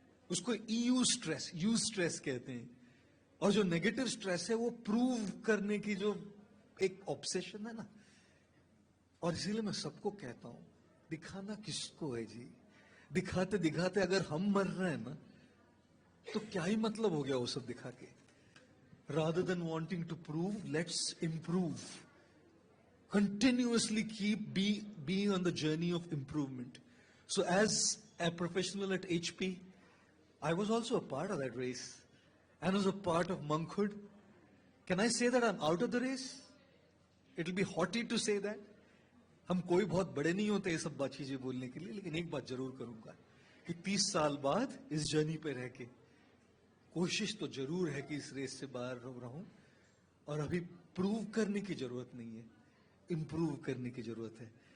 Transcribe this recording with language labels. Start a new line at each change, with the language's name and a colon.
Hindi: उसको EU stress कहते हैं। और जो नेगेटिव स्ट्रेस है वो प्रूव करने की जो एक ऑब्सेशन है ना, और इसीलिए मैं सबको कहता हूं, दिखाना किसको है जी? दिखाते दिखाते अगर हम मर रहे हैं ना, तो क्या ही मतलब हो गया वो सब दिखा के?
English: Rather than wanting to prove, let's improve. Continuously being on the journey of improvement. So as a professional at HP, I was also a part of that race and was a part of monkhood. Can I say that I'm out of the race? It'll be haughty to say that.
Hindi: हम कोई बहुत बड़े नहीं होते ये सब बात चीजें बोलने के लिए, लेकिन एक बात जरूर करूंगा कि 30 साल बाद इस जर्नी पे रह के कोशिश तो जरूर है कि इस रेस से बाहर रहूं। और अभी प्रूव करने की जरूरत नहीं है, इंप्रूव करने की जरूरत है।